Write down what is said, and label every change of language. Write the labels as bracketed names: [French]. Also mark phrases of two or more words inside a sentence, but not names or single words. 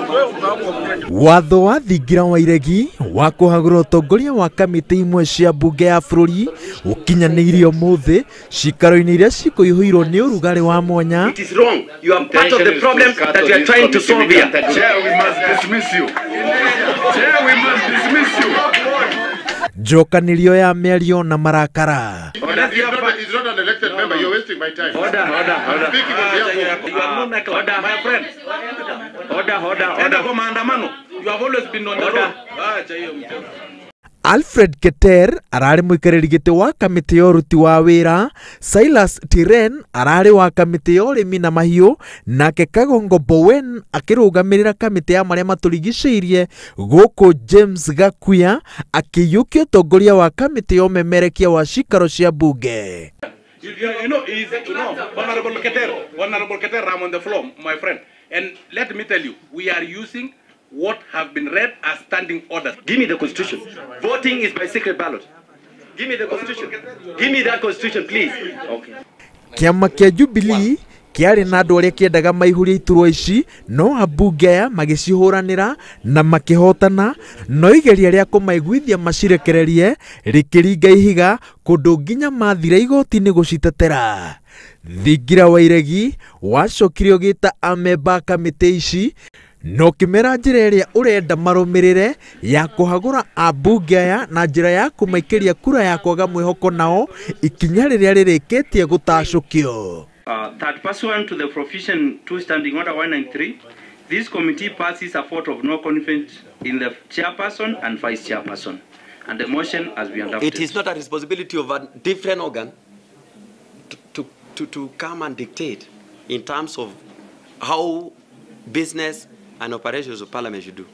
[Kikuyu] Watho wa thingira wa iregi wa kuhagura utongoria wa kamiti imwe cia mbunge ya bururi ukinyanirio muthi cikaro-ini iria cikuihũirwo ni urugari wa mwanya. [English] It is wrong. You are part of the problem that you are trying to solve here. Chair, we must dismiss you. Chair, we must dismiss you. [Kikuyu] Njokanirio ya mĩario na marakara. [English] He's not an elected member. You're wasting my time. Order. I'm speaking on behalf of... You are not like order, my friend. Order. You have always been on the road. [Kikuyu] Alfred Keter arari muikariri giti wa kamiti ya uruti wa wira, Silas Tiren arari wa kamiti ya urimi na mahiu, nake Kagongo Bowen akirugamirira kamiti ya maria maturigicĩirie guku James Gakuya akiyukia utongoria wa kamiti ya umemerekia wa cikaro cia mbunge. [English] You know, Honorable Keter, I'm on the floor, my friend. And let me tell you, we are using what have been read as standing orders. Give me the constitution. Voting is by secret ballot. Give me the constitution. Give me that constitution, please. Okay. [Kikuyu] Kiama kia Jubilee kiari na andu aria kiendaga maihuria iturwa ici, no ambunge aya magicihuranira na makihotana, no igeria ria kumaiguithia macirekererie rikiringa ihiga kundu nginya mathira igoti-ini gucitetera. Thingira wa iregi wacokirio gita amember kamiti ici, no kimera njira iria urenda marumirire ya kuhagura ambunge aya na njira ya kumaikiria kura ya kwaga mwihoko nao ikinya riria ririkitie gutacukio. [English] That pursuant to the provision 2 standing order 193, this committee passes a vote of no confidence in the chairperson and vice chairperson, and the motion has been adopted. It is not a responsibility of a different organ to come and dictate in terms of how business and operations of parliament should do.